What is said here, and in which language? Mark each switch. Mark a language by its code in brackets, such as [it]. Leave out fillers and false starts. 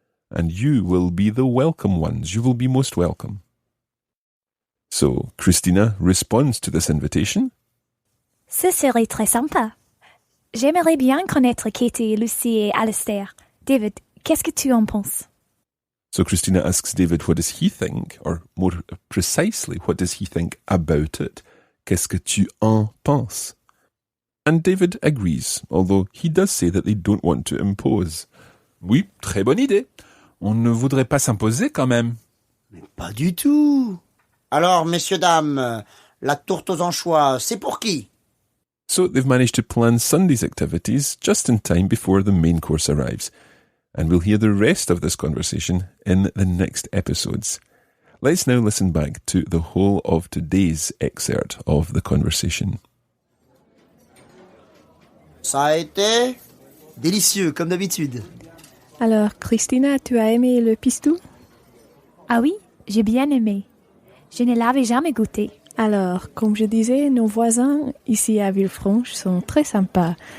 [en] And you will be the welcome ones. You will be most welcome. So, Christina responds to this invitation. [fr] Ce serait très sympa. J'aimerais bien connaître Katie, Lucy et Alistair. David, qu'est-ce que tu en penses? [en] So Christina asks David what does he think, or more precisely, what does he think about it? [fr] Qu'est-ce que tu en penses? [en] And David agrees, although he does say that they don't want to impose. [fr] Oui, très bonne idée. On ne voudrait pas s'imposer quand même. Mais pas du tout. Alors, messieurs, dames, la tourte aux anchois, c'est pour qui? [en] So they've managed to plan Sunday's activities just in time before the main course arrives. And we'll hear the rest of this conversation in the next episodes. Let's now listen back to the whole of today's excerpt of the conversation. [fr] Ça a été délicieux, comme d'habitude. Alors, Christina, tu as aimé le pistou? Ah oui, j'ai bien aimé. Je ne l'avais jamais goûté. Alors, comme je disais, nos voisins ici à Villefranche sont très sympas.